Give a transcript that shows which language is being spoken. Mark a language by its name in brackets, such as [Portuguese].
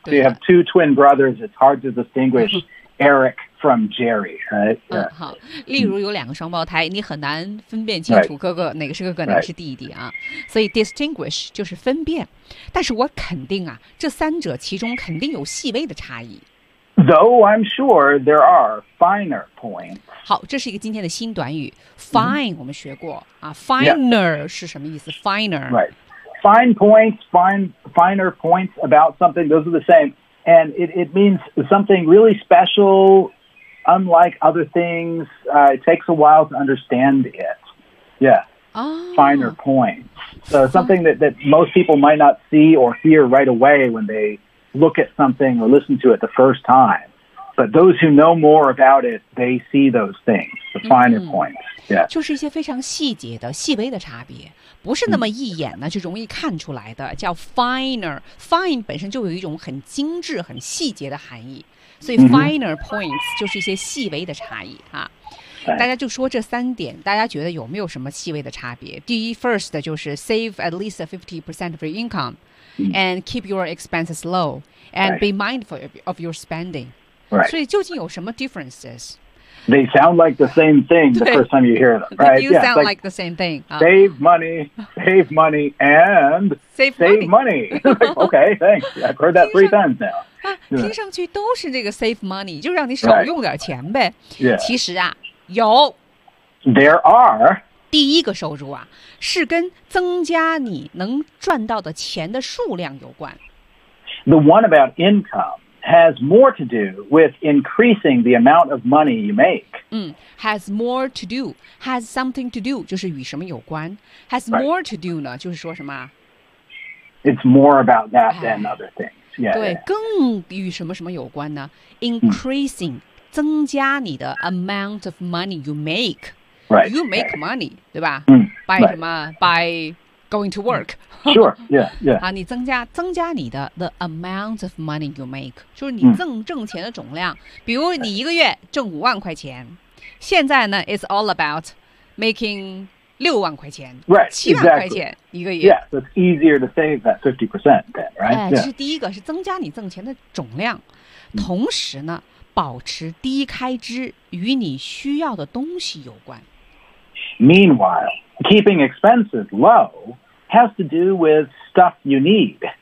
[English] so you have two twin brothers, it's hard to distinguish Eric from Jerry, right? Yeah.、 [Chinese] 嗯、好例如有两个双胞胎、嗯、你很难分辨清楚哥哥、 [English] right. [Chinese] 哪个是哥哥哪个是弟弟啊。 [English] Right. [Chinese] 所以 distinguish 就是分辨。但是我肯定啊这三者其中肯定有细微的差异。 [English] Though I'm sure there are finer points. [Chinese] 好，这是一个今天的新短语。 Fine,、mm-hmm. 我们学过啊。Finer、 [English] yeah. [Chinese] 是什么意思 ？Finer. [English] Right. Fine points, finer points about something. Those are the same, and it means something really special, unlike other things.、It takes a while to understand it. Yeah. Oh. Finer points. So something that most people might not see or hear right away when they. Look at something or listen to it the first time. But those who know more about it, they see those things, the finer points. Yeah. [Chinese] 就是一些非常细节的、细微的差别，不是那么一眼呢就容易看出来的，叫 finer. Fine 本身就有一种很精致、很细节的含义，所以 finer points 就是一些细微的差异啊。大家就说这三点，大家觉得有没有什么细微的差别？第一 ，first 就是 [English] save at least 50% of your income。 And keep your expenses low, and、 be mindful of your spending.、 Right. [Chinese] 所以究竟有什么 differences?、 [English] They sound like the same thing the first time you hear them, right? They do sound like the same thing. Save money. Like, okay, thanks. Yeah, I've heard that three times now. [Chinese] 听上去都是这个 save money, 就让你少用点钱呗。 [English] Right. Yeah. [Chinese] 其实啊，有。 [English] There are. [Chinese] 第一个收入啊，是跟增加你能赚到的钱的数量有关。 [English] The one about income has more to do with increasing the amount of money you make. [Chinese] 嗯 ， [English] has more to do, has something to do, [Chinese] 就是与什么有关。 Has more to do 呢，就是说什么 [English] ？It's more about that than other things. Yeah. [Chinese] 对，更与什么什么有关呢 ？Increasing, 增加你的 [English] amount of money you make. Right, you make money, right. [Chinese] 对吧、嗯、 [English] by,、 right. [Chinese] 什么 by going to work. [English] Sure, yeah, yeah. [Chinese] 啊，你增加你的 [English] the amount of money you make, [Chinese] 就是你挣钱的总量。比如你一个月挣五万块钱，现在呢 [English] it's all about making [Chinese] 六万块钱。 [English] Right, [Chinese] 七万块钱一个月。 [English] Yeah, so it's easier to save that 50% then, right? 哎、 yeah. [Chinese] 是第一个是增加你挣钱的总量。同时呢保持低开支与你需要的东西有关。 [English] Meanwhile, keeping expenses low has to do with stuff you need.